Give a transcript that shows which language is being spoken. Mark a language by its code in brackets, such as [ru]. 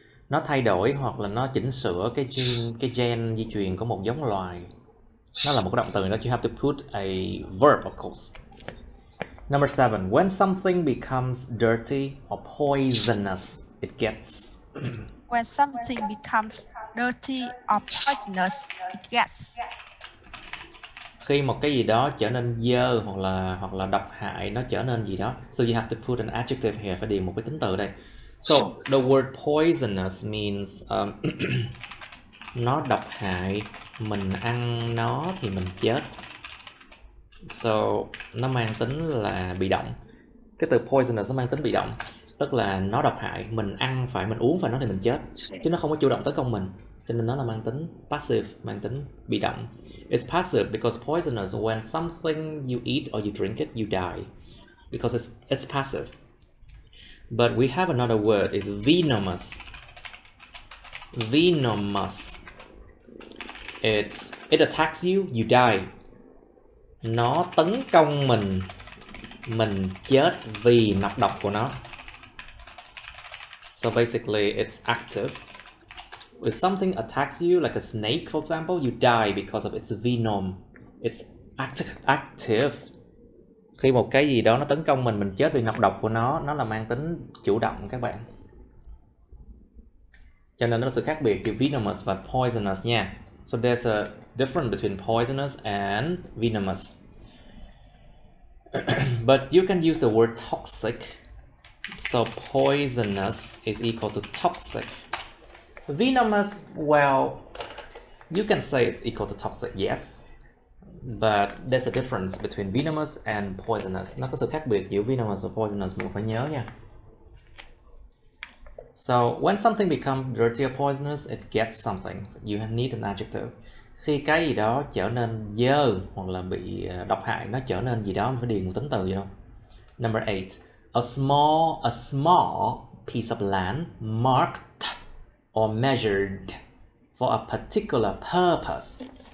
[vi] Nó thay đổi hoặc là nó chỉnh sửa cái gen di truyền của một giống loài. Nó là một cái động từ đó, [en] you have to put a verb of course. Number 7, when something becomes dirty or poisonous, it gets. When something becomes dirty or poisonous, it gets. [vi] Khi một cái gì đó trở nên dơ hoặc là độc hại, nó trở nên gì đó. [en] So you have to put an adjective here, [vi] phải điền một cái tính từ đây. [en] So the word poisonous means [vi] nó độc hại, mình ăn nó thì mình chết. So nó mang tính là bị động. Cái từ poisonous nó mang tính bị động, tức là nó độc hại, mình ăn phải, mình uống phải nó thì mình chết, chứ nó không có chủ động tấn công mình. Cho nên nó là mang tính passive, mang tính bị động. [en] It's passive because poisonous, when something you eat or you drink it, you die. Because it's passive. But we have another word, is venomous. Venomous. It attacks you, you die. [vi] Nó tấn công mình chết vì nọc độc của nó. [en] So basically it's active. If something attacks you, like a snake for example, you die because of its venom. It's active. [vi] Khi một cái gì đó nó tấn công mình chết vì nọc độc của nó là mang tính chủ động các bạn. Cho nên nó là sự khác biệt giữa venomous và poisonous nha. [en] So there's a difference between poisonous and venomous. But you can use the word toxic. So poisonous is equal to toxic. Venomous, well, you can say it's equal to toxic, yes. But there's a difference between venomous and poisonous. [vi] Nó có sự khác biệt giữa venomous và poisonous, mình phải nhớ nha. [en] So when something becomes dirty or poisonous, it gets something. You need an adjective. [vi] Khi cái gì đó trở nên dơ hoặc là bị độc hại, nó trở nên gì đó, mình phải điền một tính từ gì đâu. [en] Number 8, a small piece of land marked or measured for a particular purpose.